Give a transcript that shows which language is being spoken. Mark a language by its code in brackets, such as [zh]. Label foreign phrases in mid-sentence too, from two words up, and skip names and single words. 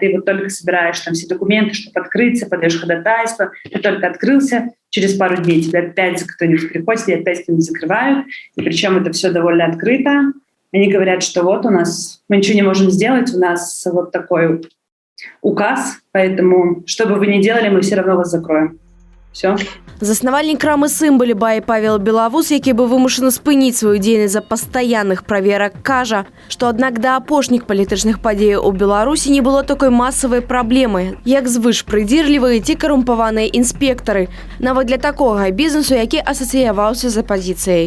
[ru] Ты вот только собираешь там все документы, чтобы открыться, подаешь ходатайство, ты только открылся, через пару дней тебе опять кто-нибудь приходит, и опять кто-нибудь закрывают. И причем это все довольно открыто. Они говорят, что вот у нас, мы ничего не можем сделать, у нас вот такой указ, поэтому что бы вы ни делали, мы все равно вас закроем. Все. [be] Заснавальнік крамы «Сымболі» Бай Павел Белавус, які бы вымушаны спыніць сваю дзейнасць за пастаянных праверак, кажа, што аднак да апошніх палітычных падзеяў у Беларусі не было такой масавай праблемы, як звышпрыдзірлівыя ці карумпаваныя інспектары, нават для такога бізнесу, які асацыяваўся з апазіцыяй.